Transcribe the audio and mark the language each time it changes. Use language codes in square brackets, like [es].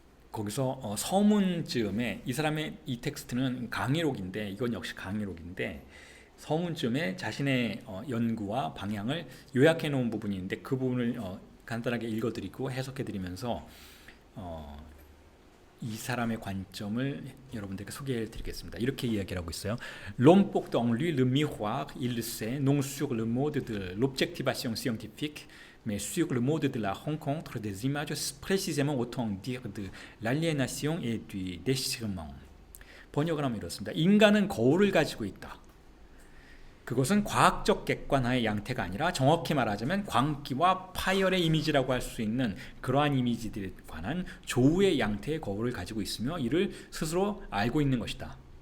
[ko] 거기서 서문쯤에 이 사람의 이 텍스트는 강의록인데, 이건 역시 강의록인데 서문쯤에 자신의 연구와 방향을 요약해 놓은 부분이 있는데 그 부분을 간단하게 읽어드리고 해석해드리면서 이 사람의 관점을 여러분들께 소개해드리겠습니다. 이렇게 이야기를 하고 있어요. [fr] L'homme porte en lui le miroir, il le sait, non sur le mode de l'objectivation scientifique, mais sur le mode de la rencontre des images, précisément autant dire de l'aliénation et du déchirement. [ko] 번역을 하면 이렇습니다. 인간은 거울을 가지고 있다. 그것은 과학적 객관화의 양태가 아니라 정확히 말하자면 광기와 파열의 이미지라고 할 수 있는 그러한 이미지들에 관한 조우의 양태의 거울을 가지고 있으며 이를 스스로 알고 있는 것이다.